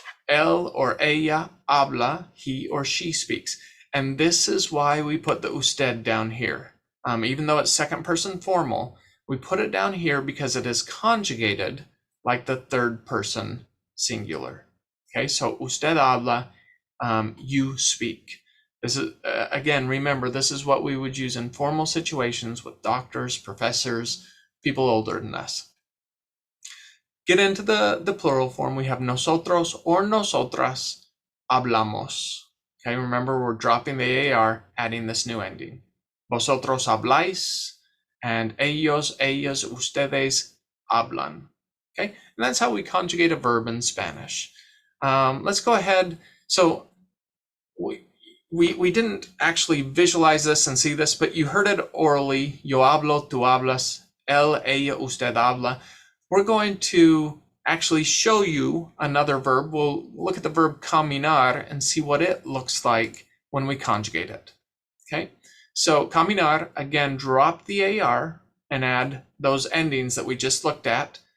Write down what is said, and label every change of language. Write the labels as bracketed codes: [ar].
[es] Él or ella habla, [en] he or she speaks. And this is why we put the usted down here. Even though it's second person formal, we put it down here because it is conjugated like the third person singular. Okay, so [es] usted habla, [en] you speak. This is, again, remember, this is what we would use in formal situations with doctors, professors, people older than us. Get into the plural form. We have [es] nosotros or nosotras hablamos. [en] Okay, remember, we're dropping the AR, adding this new ending. [es] Vosotros habláis, and ellos, ellas, ustedes hablan. [en] Okay, and that's how we conjugate a verb in Spanish. Let's go ahead. So we didn't actually visualize this and see this, but you heard it orally. [es] Yo hablo, tú hablas, él, ella, usted habla. [en] We're going to actually show you another verb. We'll look at the verb caminar and see what it looks like when we conjugate it. Okay, so caminar, again, drop the AR and add those endings that we just looked at.